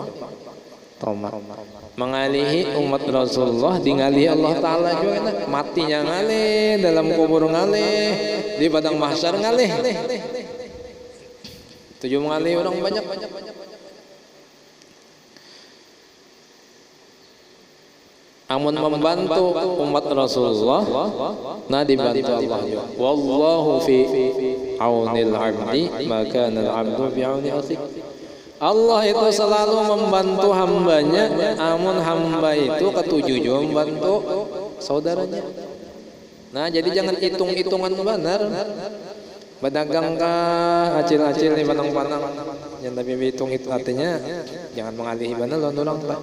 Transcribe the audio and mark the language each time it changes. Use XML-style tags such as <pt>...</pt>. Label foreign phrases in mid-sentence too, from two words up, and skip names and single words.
<bjn>Tomak mengalihi umat Rasulullah, ngalihi Allah Ta'ala juga, matinya ngalih, dalam kubur ngalih, di padang mahsyar ngalih. Tujuh mengalih orang banyak. Amun membantu umat Rasulullah, nah dibantu Allah juga.</bjn> <ar>والله في عون العبد ما العبد في عون أخي.</ar> <bjn>Allah itu selalu membantu hambanya, amun hamba itu ketujuh juga membantu saudaranya. Nah jadi jangan hitung-hitungan benar. Pedagang kah acil-acil nih panang-panang yang tapi hitung itu artinya jangan mengalihi mana lawan orang lah.</bjn>